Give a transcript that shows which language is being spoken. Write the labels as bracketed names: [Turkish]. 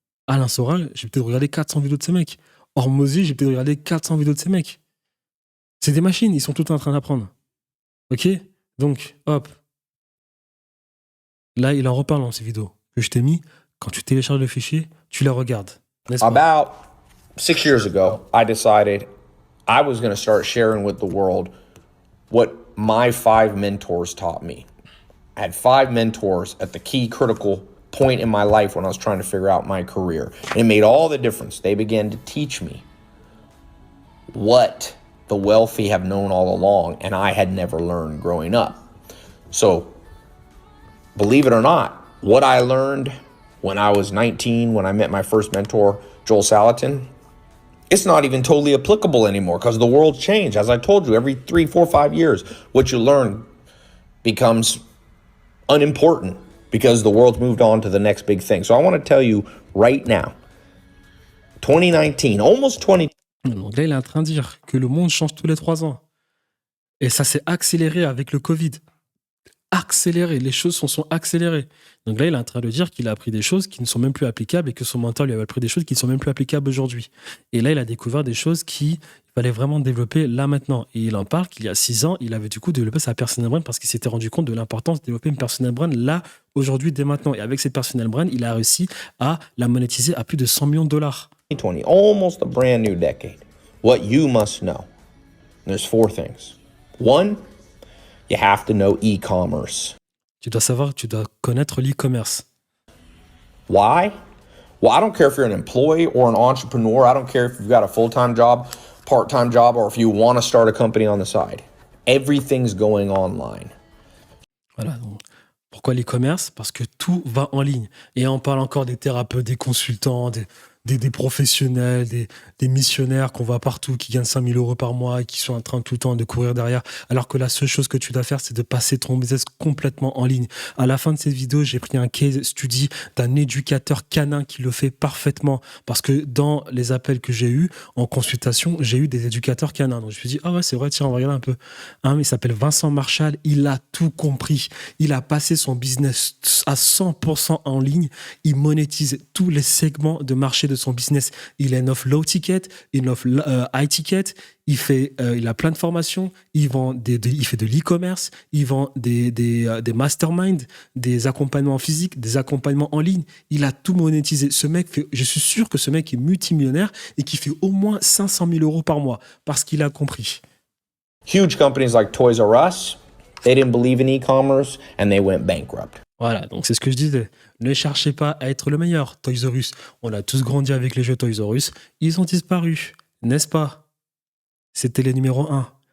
[French] Alain Soral, j'ai peut-être regardé 400 vidéos de ces mecs. Hormozy, j'ai peut-être regardé 400 vidéos de ces mecs. C'est des machines, ils sont tout en train d'apprendre. Ok? Donc, hop. Là, il en reparle dans ces vidéos que je t'ai mis. Quand tu télécharges le fichier, tu les regardes. [English] About 6 years ago, I decided I was going to start sharing with the world what my 5 mentors taught me. I had 5 mentors at the key critical point in my life when I was trying to figure out my career. And it made all the difference. They began to teach me what the wealthy have known all along and I had never learned growing up. So, believe it or not, what I learned when I was 19, when I met my first mentor, Joel Salatin, it's not even totally applicable anymore because the world's changed. As I told you, every 3, 4, 5 years, what you learn becomes unimportant because the world's moved on to the next big thing. So I want to tell you right now, 2019, almost 20. [French] Donc là, il est en train de dire que le monde change tous les 3 ans. Et ça s'est accéléré avec le Covid. Accéléré, les choses sont accélérées. Donc là, il est en train de dire qu'il a appris des choses qui ne sont même plus applicables et que son mentor lui avait appris des choses qui ne sont même plus applicables aujourd'hui. Et là, il a découvert des choses qu'il fallait vraiment développer là maintenant. Et il en parle qu'il y a 6 ans, il avait du coup développé sa personal brand parce qu'il s'était rendu compte de l'importance de développer une personal brand là, aujourd'hui, dès maintenant. Et avec cette personal brand, il a réussi à la monétiser à plus de $100 millions. [English] 2020, almost a brand new decade. What you must know. There's 4 things. 1, you have to know e-commerce. [French] Tu dois connaître l'e-commerce. [English] Why? Well, I don't care if you're an employee or an entrepreneur. I don't care if you've got a full-time job, part-time job, or if you want to start a company on the side. Everything's going online. [French] Voilà. Donc, pourquoi l'e-commerce? Parce que tout va en ligne. Et on parle encore des thérapeutes, des consultants, des professionnels, des missionnaires qu'on voit partout, qui gagnent 5 000 euros par mois et qui sont en train tout le temps de courir derrière. Alors que la seule chose que tu dois faire, c'est de passer ton business complètement en ligne. À la fin de cette vidéo, j'ai pris un case study d'un éducateur canin qui le fait parfaitement. Parce que dans les appels que j'ai eus en consultation, j'ai eu des éducateurs canins. Donc je me suis dit, ah ouais, c'est vrai, tiens, on va regarder un peu. Il s'appelle Vincent Marshall. Il a tout compris. Il a passé son business à 100% en ligne. Il monétise tous les segments de marché de son business. Il a une offre low ticket, une offre high ticket. Il a plein de formations. Il fait de l'e-commerce. Il vend des masterminds, des accompagnements physiques, des accompagnements en ligne. Il a tout monétisé. Je suis sûr que ce mec est multimillionnaire et qui fait au moins 500 000 euros par mois parce qu'il a compris. [English] Huge companies like Toys R Us, They didn't believe in e-commerce and they went bankrupt. [French] Voilà, donc c'est ce que je disais. Ne cherchez pas à être le meilleur. Toys R Us, on a tous grandi avec les jeux Toys R Us. Ils ont disparu, n'est-ce pas? C'était les numéros 1.